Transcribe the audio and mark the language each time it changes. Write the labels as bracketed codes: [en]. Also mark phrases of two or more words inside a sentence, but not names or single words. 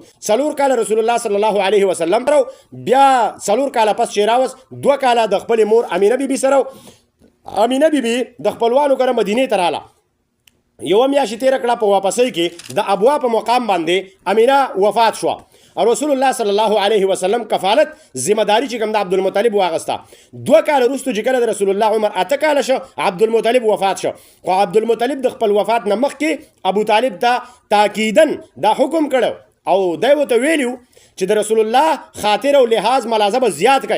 [ps] 4 کاله رسول الله صلی الله علیه وسلم رو، بیا 4 کاله پس چې راوس 2 کاله د خپل مور امینه بیبي سره. امینه بیبي د خپلوانو کره مدینې ته راله، یوه میاشت تېره کړه، په واپسۍ کې د ابوا په مقام باندې امینه وفات شوه. او رسول الله صلی الله علیه وسلم کفالت ذمہ داری چې کوم د عبدالمطلب واغسته. 2 کاله وروسته چې کله د رسول الله عمر 8 کاله شو، عبدالمطلب وفات شو. خو عبدالمطلب د خپل وفات نه مخکې ابو طالب ته تاکیدن دا حکم کړو او دی ورته ویلي چې د رسول الله خاطر او لحاظ ملاحظه به زیات کوي.